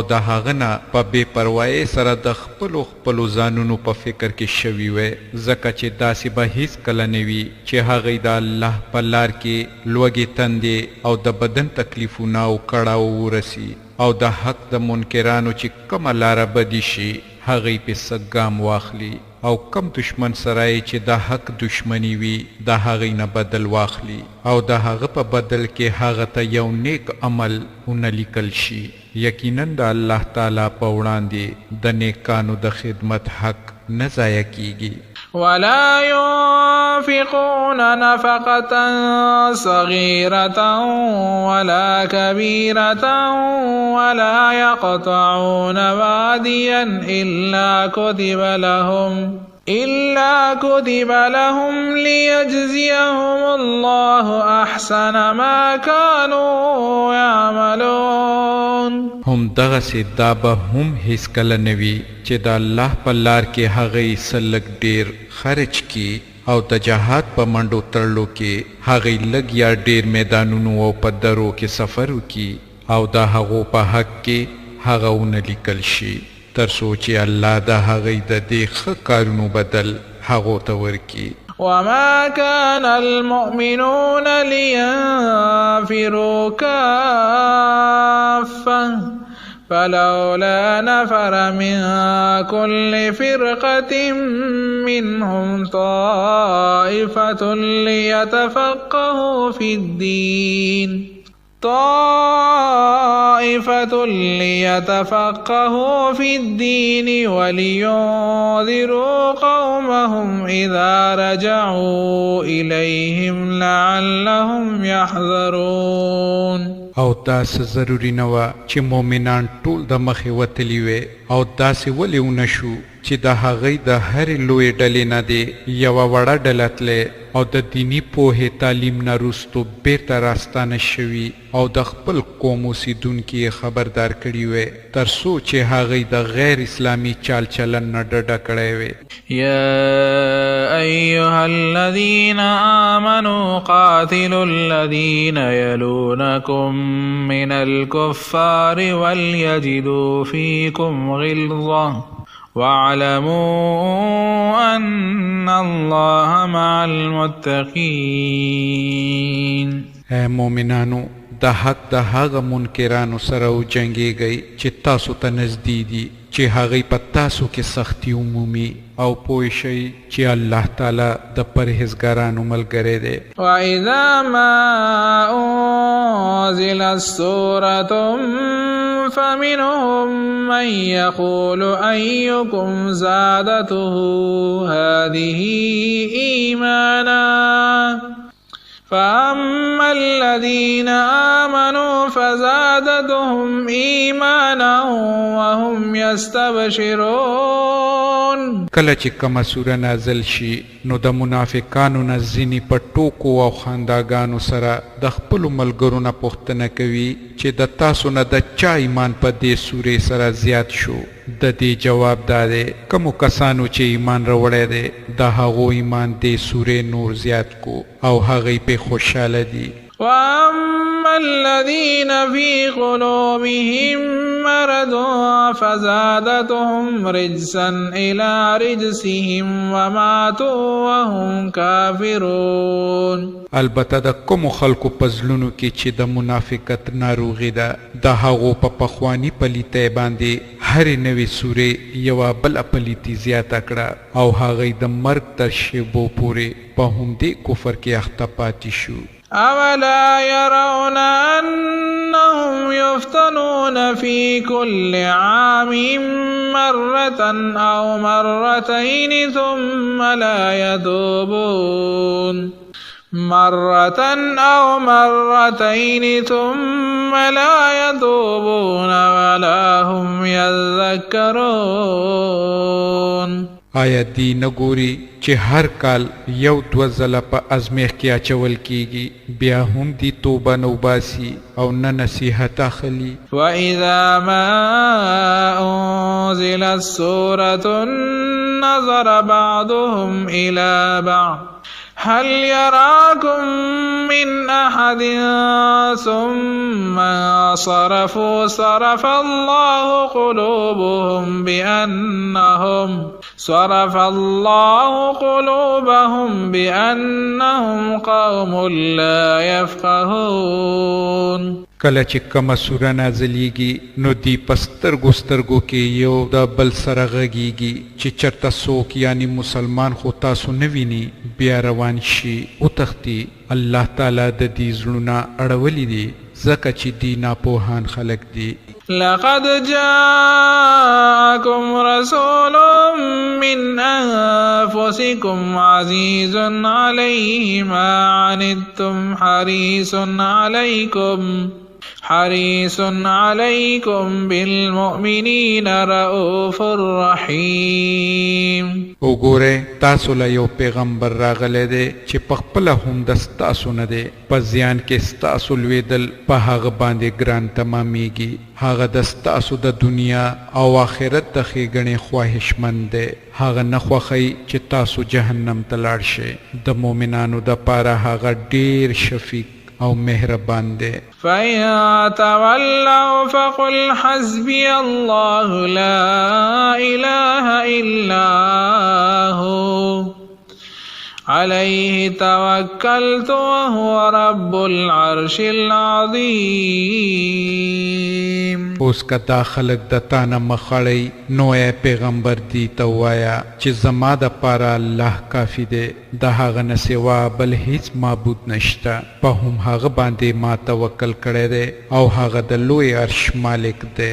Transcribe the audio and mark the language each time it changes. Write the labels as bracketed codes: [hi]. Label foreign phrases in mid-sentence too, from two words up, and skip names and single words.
[ps] د هغه نه په بې پروایۍ سره د خپلو ځانونو په فکر کې شوي وې ځکه چې داسې به هیڅ کله نه وي چې هغوی د الله په لار کې لوږې تندې او د بدن تکلیفونه او کړاو ورسي او د حق د منکرانو چې کومه لاره بدي شي هغوی پې څه ګام واخلي او کم دشمن سره چې د حق دشمنی وي د هغې نه بدل واخلي او د هغه په بدل کې هغه ته یو نیک عمل ونه لیکل شي. یقینا د الله تعالی په وړاندې د نیکانو د خدمت حق نه ضایع کیږي. [ar] ولا ينفقون نفقة صغيرة ولا كبيرة ولا يقطعون واديا إلا كتب لهم ليجزيهم الله أحسن ما كانوا يعملون. [ps] هم دغسې دا به هم هیڅ کله نه وي چې د الله په لار کې هغوی څه لږ ډېر خرج کړي او د جهاد په منډو تړلو کې هغوی لږ یا ډېر میدانونو او په درو کې سفر وکړي او د هغو په حق کې هغه ونه لیکل شي تر څو چې الله د هغوی د دې ښه کارونو بدل هغو ته ورکړي. [ar] وما كان المؤمنون لينفروا كافة فلولا نفر من كل فرقة منهم طائفة ليتفقهوا في الدين ولينذروا قومهم إذا رجعوا إليهم لعلهم يحذرون. [ps] او داسې ضروري نه وه چې مؤمنان ټول د مخې وتلي وي او داسې ولې ونشو چې د هغوی د هرې لویې ډلې نه دې یوه وړه ډله تلې او د دیني پوهې تعلیم نه وروستو بیرته راستانه شوي او د خپل قوم اوسیدونکي یې خبردار کړي وي تر څو چې هغوی د غیر اسلامي چال چلن نه ډډه کړی وي. [ar] يا أيها الذين آمنوا قاتلوا الذين يلونكم من الكفار وليجدوا فيكم غلظة واعلموا أن الله مع المتقين. [ps] اے مومنانو د حق د هغه منکرانو سره وجنګیږئ چې تاسو ته نږدې دي چې هغوی په تاسو کې سختي عمومي او پوه شئ چې الله تعالی د پرهیزګارانو ملګری دی. [ar] وإذا ما أنزلت سورة فمنهم من يقول أيكم زادته هذه إيمانا فأما الذين آمنوا فزادتهم إيمانا وهم يستبشرون. [ps] کله چې کومه سوره نازل شي نو د منافقانو نه ځینې په ټوکو او خنداګانو سره د خپلو ملګرو نه پوښتنه کوي چې د تاسو نه د چا ایمان په دې سورې سره زیات شو. د دې جواب دا دی کومو کسانو چې ایمان راوړی دی د هغو ایمان دې سورې نور زیات کو او هغوی پې خوشحاله دي. [ar] وأما الذين في قلوبهم مرض فزادتهم رجسا إلى رجسهم وماتوا وهم كافرون. [ps] البته د کومو خلکو په زړونو کې چې د منافقت ناروغي ده د هغو په پخواني پلیتۍ باندې هرې نوې سورې یوه بله پلیتي زیاته کړه او هغوی د مرګ تر شیبو پورې په همدې کفر کې اخته پاتې شو. [ar] أولا يرون أنهم يفتنون في كل عام مرة أو مرتين ثم لا يتوبون ولا هم يذكرون. [ps] آیا دی نګوري چې هر کال یو دوه ځله په ازمیخ کې اچول کیږي بیا هم دی توبه نه وباسي او نه نصیحت اخلي. [ar] وإذا ما أنزلت سورة نظر بعضهم إلى بعض هل يراكم من أحد ثم صرفوا صرف الله قلوبهم بأنهم قوم لا يفقهون. [ps] کله چې کومه سوره نازلیږي نو دی په سترګو سترګو کې یو د بل سره غږیږي چې چرته څوک یعنی مسلمان خو تاسو نه ویني بیا روان شي وتښتي. الله تعالی د دې زړونه اړولی دي ځکه چې دی ناپوهان خلک دي. [ar] لقد جاءكم رسول من أنفسكم عزيز عليه ما عنتم حريص عليكم بالمؤمنين رؤوف رحيم. [ps] وګوره تاسو له یو پیغمبر راغلی دی چې پخپله هم د ستاسو نه دی په زیان کې ستاسو لویدل په هغه باندې ګران تمامیږي. هغه د ستاسو د دنیا او آخرت د ښېګڼې خواهشمند دی. هغه نه خوښوي چې تاسو جهنم ته لاړ شئ. د مؤمنانو دپاره هغه ډیر شفیق او مهربان دی. [ar] فإن تولوا فقل حسبي الله لا إله إلا هو عليه توكلت وهو رب العرش العظيم. [ps] اوس که دا خلق د تا نه مخړی نو ای پیغمبر دی ته ووایه چې زما دپاره الله کافي دی د هغه نه سوا بل هیڅ معبود نشته. په هم هغه باندې ما توکل کړی دی او هغه د لوی عرش مالک دی.